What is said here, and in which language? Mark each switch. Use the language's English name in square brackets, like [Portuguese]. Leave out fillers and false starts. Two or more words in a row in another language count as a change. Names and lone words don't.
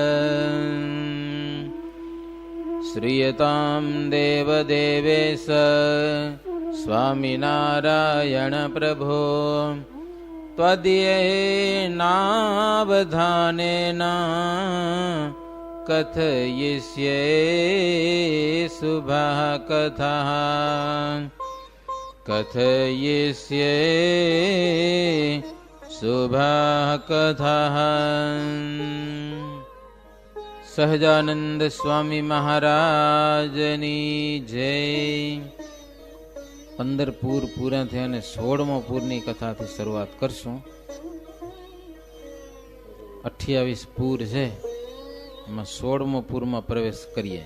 [Sanskrit] श्रूयतां देवदेवेश स्वामिनारायण प्रभो त्वदीयेनावधानेन कथयिष्ये शुभः कथः। कथयिष्ये शुभः कथः। [Gujarati] સહજાનંદ સ્વામી મહારાજની જય। 15 પૂર પૂરા થયા અને 16મો પૂરની કથાથી શરૂઆત કરશું। 28 પૂર છે, એમાં 16મો પૂરમાં પ્રવેશ કરીએ।